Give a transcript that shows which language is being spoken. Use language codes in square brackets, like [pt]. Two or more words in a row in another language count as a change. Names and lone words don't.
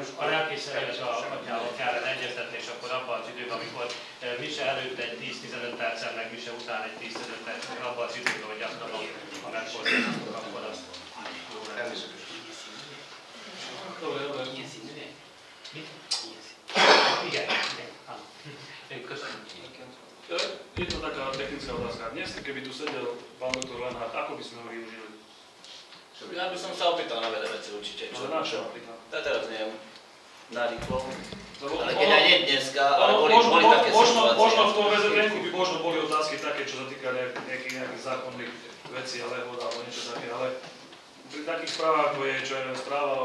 [hu] A lelkészsel és a atyával kellene egyeztetni, és akkor abban az időben, amikor mise előtt egy 10-15 perccel, meg mise után egy 10-15 perccel, abban az időben, hogy gyakrabban, ha megfordulnak, akkor az jó lesz. Ilyen színűek? Igen. Köszönöm. [sk] Jedna taká technická otázka. Dnes, keby tu sedel pán doktor Lenhart, ako by sme ho využili? Ja by som sa opýtal na veľa veci určite. Ale na čo napríklad? Ja teraz neviem, narýchlo. Lebo Ale keď aj nie dneska, ale boli také situácie. Možno v tom VZN by možno boli otázky také, čo sa týka nejakých zákonných vecí, ale alebo niečo také, ale pri takých správach, ako je, čo je správa...